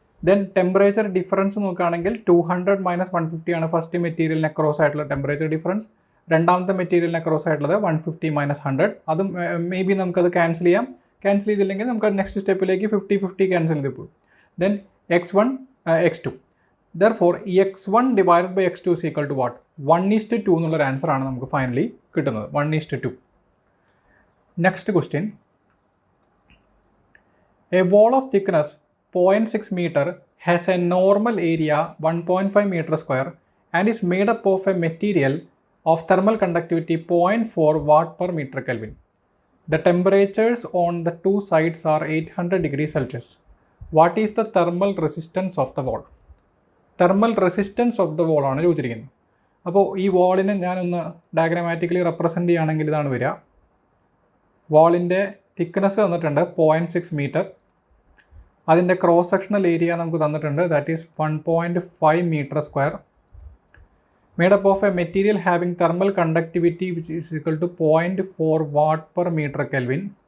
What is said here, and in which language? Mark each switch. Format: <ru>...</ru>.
<ml>Then temperature difference നോക്കുകയാണെങ്കിൽ 200 minus 150 ആണ് first മെറ്റീരിയലിന് അക്രോസ് ആയിട്ടുള്ള ടെമ്പറേച്ചർ ഡിഫറൻസ്. രണ്ടാമത്തെ മെറ്റീരിയലിന് അക്രോസ് ആയിട്ടുള്ളത് 150 മൈനസ് 100. അതും മേ ബി നമുക്കത് ക്യാൻസൽ ചെയ്യാം. ക്യാൻസൽ ചെയ്തില്ലെങ്കിൽ നമുക്ക് നെക്സ്റ്റ് സ്റ്റെപ്പിലേക്ക് 50-50 ക്യാൻസൽ ചെയ്ത് പോകും.</ml> <en>Then x1 x2. Therefore x1 divided by x2 is equal to what?</en> <ml>1:2 എന്നുള്ളൊരു ആൻസറാണ് നമുക്ക് ഫൈനലി കിട്ടുന്നത്. 1:2. Next question.</ml> <en>A wall of thickness 0.6 meter has a normal area 1.5 meter square and is made up of a material of thermal conductivity 0.4 watt per meter Kelvin. The temperatures on the two sides are 800 degrees Celsius. What is the thermal resistance of the wall? Thermal resistance of the wall</en> <ml>ആണ് ചോദിച്ചിരിക്കുന്നത്. അപ്പോൾ ഈ വാളിനെ ഞാനൊന്ന് ഡയഗ്രാമാറ്റിക്കലി represent ചെയ്യുകയാണെങ്കിൽ ഇതാണ് വരിക. വാളിൻ്റെ thickness തന്നിട്ടുണ്ട് 0.6 metre. അതിൻ്റെ ക്രോസ് സെക്ഷണൽ ഏരിയ നമുക്ക് തന്നിട്ടുണ്ട്,</ml> <en>That is 1.5 metre square. made up of a material having thermal conductivity which is equal to 0.4 watt per meter Kelvin.</en>